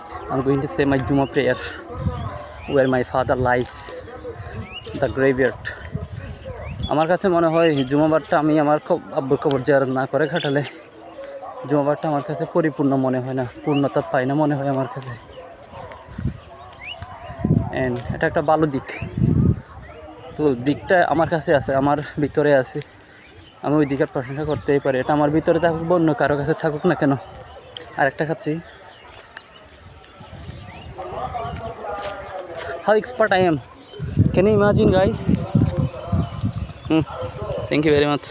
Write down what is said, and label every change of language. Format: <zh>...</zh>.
<en>I'm going to say my Juma prayer where my father lies, the graveyard.</en> <bn>আমার কাছে মনে হয় জুমাবারটা আমি আমার আব্বুর কবর জিয়ারত না করে কাটালে জুমাবারটা আমার কাছে পরিপূর্ণ মনে হয় না, পূর্ণতা পায় না মনে হয় আমার কাছে। অ্যান্ড এটা একটা ভালো দিক, তো দিকটা আমার কাছে আছে, আমার ভিতরে আছে, আমি ওই দিকের প্রশংসা করতেই পারি। এটা আমার ভিতরে থাকুক বা অন্য কারো কাছে থাকুক না কেন। আর একটা খাচ্ছি,</bn> <en>how expert I am, can you imagine guys? Thank you very much.</en>